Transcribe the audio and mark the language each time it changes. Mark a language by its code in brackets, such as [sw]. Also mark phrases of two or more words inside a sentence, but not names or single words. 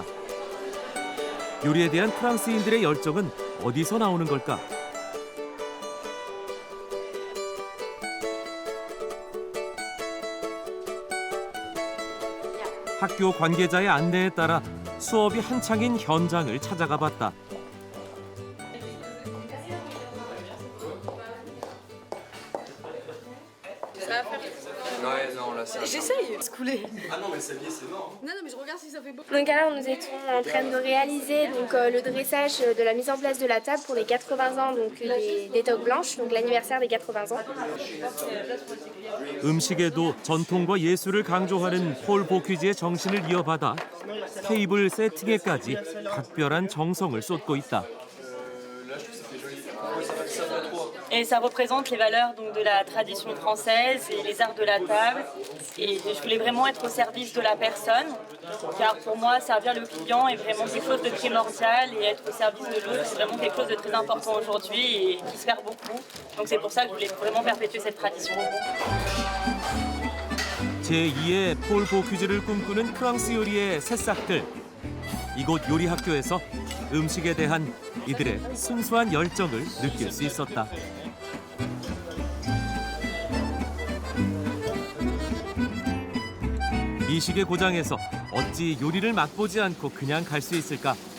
[ko] 요리에 대한 프랑스인들의 열정은 어디서 나오는 걸까? 학교 관계자의 안내에 따라 수업이 한창인 현장을 찾아가 봤다. [fr] Ouais, non, là, ça. J'essaye. Se couler. Ah non, mais ça vieillit, c'est mort. Non, mais je regarde si ça fait beau. Donc là, nous étions en train de réaliser le dressage de la mise en place de la table pour les 80 ans donc des toques blanches, donc l'anniversaire des 80 ans. [ko] 음식에도 전통과 예술을 강조하는 폴 보퀴즈의 정신을 이어받아 테이블 세팅에까지 각별한 정성을 쏟고 있다. [fr] Et ça représente les valeurs donc, de la tradition française et les arts de la table. Et je voulais vraiment être au service de la personne, car pour moi, servir le client est vraiment quelque chose de primordial et être au service de l'autre, c'est vraiment quelque chose de très important aujourd'hui et qui se perd beaucoup. Donc c'est pour ça que je voulais vraiment perpétuer cette tradition. [ko] 제2의 폴 보퀴즈를 꿈꾸는 프랑스 요리의 새싹들. 이곳 요리 학교에서 음식에 대한 이들의 순수한 열정을 느낄 수 있었다. 이 시계 고장에서 어찌 요리를 맛보지 않고 그냥 갈 수 있을까?